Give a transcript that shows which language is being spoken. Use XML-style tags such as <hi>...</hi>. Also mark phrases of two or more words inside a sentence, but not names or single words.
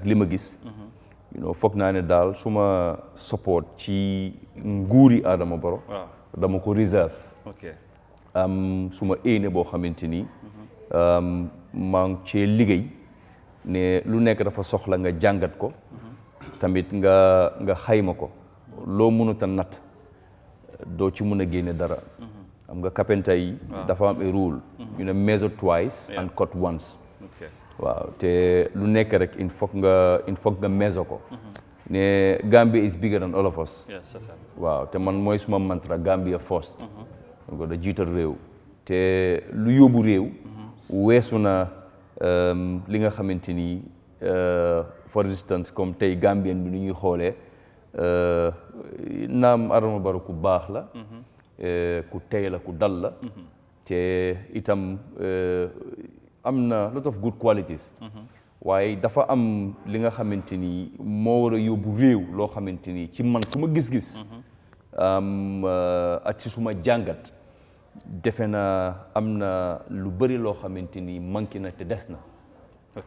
<wo>li ma gis foog naa ne daal suma support ci nguuri Adama Barrow dama ko reserve am suma éene boo xamante ni maa ngi cee liggéey ne lu nekk dafa soxla nga jàngat ko tamit nga xayma ko loo mënut a natt doo ci mën a génne dara xam nga kapenta yi dafa am a rule ñu ne</wo> <en>measure twice and cut once</en> <wo>waaw te lu nekk rek</wo> <fr>il faut</fr> <wo>nga measure ko ne</wo> <en>Gambia is bigger than all of us</en> <wo>waaw te man mooy suma mantra Gambia first donc da jiital réew te lu yóbbu réew weesu na li nga xamante ni</wo> <en>for instance</en> <wo>comme tey Gambien bi nu ñuy xoolee naam Adama Barrow ku baax la ku tey la ku dal la te itam am na</wo> <en>lot of good qualities</en> <wo>waaye dafa am li nga xamante ni moo war a yóbbu réew loo xamante ni ci man su ma gis-gis ak ci suma jàngat defe na am na lu bëri loo xamante ni manqué na te des na. ok</wo>